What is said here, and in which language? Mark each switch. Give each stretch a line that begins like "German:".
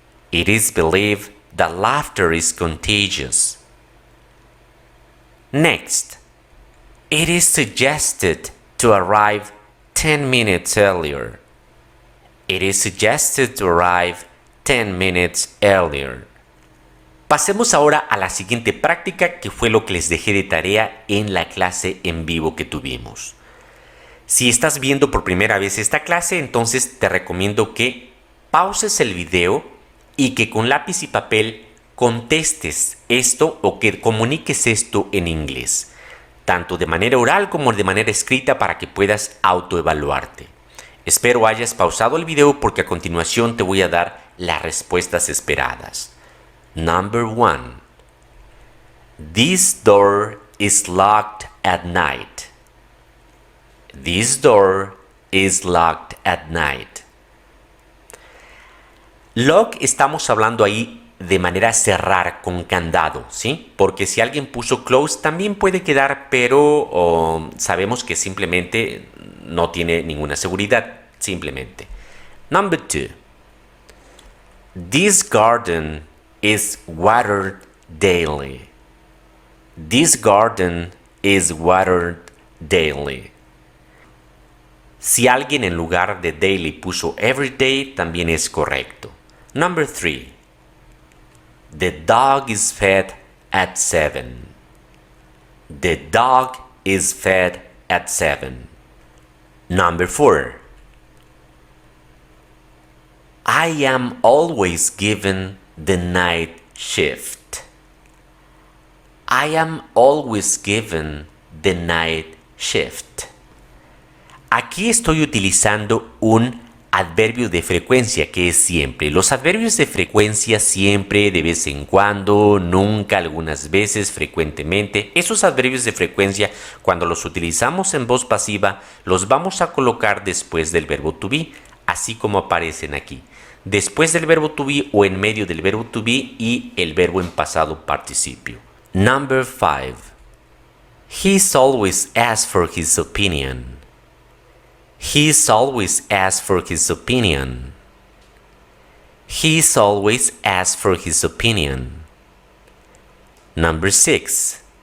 English: It is believed that laughter is contagious. Next, it is suggested to arrive 10 minutes earlier. It is suggested to arrive 10 minutes earlier.
Spanish: Pasemos ahora a la siguiente práctica, que fue lo que les dejé de tarea en la clase en vivo que tuvimos. Si estás viendo por primera vez esta clase, entonces te recomiendo que pauses el video y que con lápiz y papel contestes esto o que comuniques esto en inglés, tanto de manera oral como de manera escrita, para que puedas autoevaluarte. Espero hayas pausado el video porque a continuación te voy a dar las respuestas esperadas.
English: Number 1. This door is locked at night. This door is locked at night.
Spanish: Lock, estamos hablando ahí de manera cerrar con candado, ¿sí? Porque si alguien puso close también puede quedar, pero sabemos que simplemente no tiene ninguna seguridad, simplemente.
English: Number 2. This garden is watered daily. This garden is watered daily.
Spanish: Si alguien en lugar de daily puso everyday, también es correcto.
English: Number 3. The dog is fed at 7. The dog is fed at 7. Number 4. I am always given the night shift. I am always given the night shift.
Spanish: Aquí estoy utilizando un adverbio de frecuencia que es siempre. Los adverbios de frecuencia siempre, de vez en cuando, nunca, algunas veces, frecuentemente. Esos adverbios de frecuencia, cuando los utilizamos en voz pasiva, los vamos a colocar después del verbo to be, así como aparecen aquí. Después del verbo to be o en medio del verbo to be y el verbo en pasado participio.
English: Number 5. He's always asked for his opinion. He's always asked for his opinion. He's always asked for his opinion. Number 6.